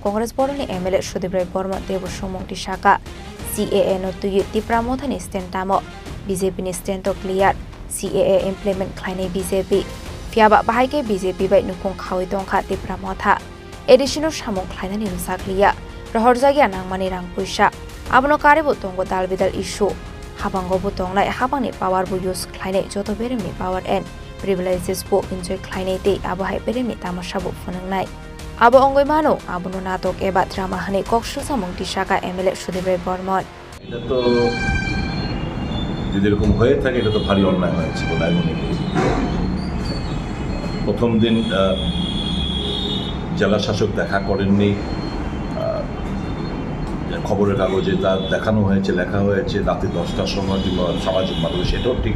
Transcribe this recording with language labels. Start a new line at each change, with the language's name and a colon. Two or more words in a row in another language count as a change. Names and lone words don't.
Kok Borok: Congress Bodolni MLA Bormon debo somungti Sakha CAA no tuye Tipra Mothani stentamo BJP ni stento clear CAA implement khlainai BJP Fiaba bahai BJP bai nukung khawi tongkha Tipra Motha additional samung khlainani rusakliya rohorjagya nangmani rang puisa abono karebo tongo dalbidal issue habango bo tongnai habangni power bo use khlainai joto beremni
English: power and privileges
Kok Borok: bo enjoy khlainai te abahai beremni tamasha bo phunangnai abo ongoi mano abono natok eba drama hani koksu samung ti Sakha MLA Bormon
Bangla: এটা তো যদি এরকম হয়ে থাকে এটা তো ভারী অন্যায় হয়েছে বলে আমি মনে করি প্রথম দিন জেলা শাসক দেখা করেননি খবরের কাগজে তা দেখানো হয়েছে লেখা হয়েছে রাতে 10টার সময় কিংবা সামাজিক মাধ্যমে সেটাও ঠিক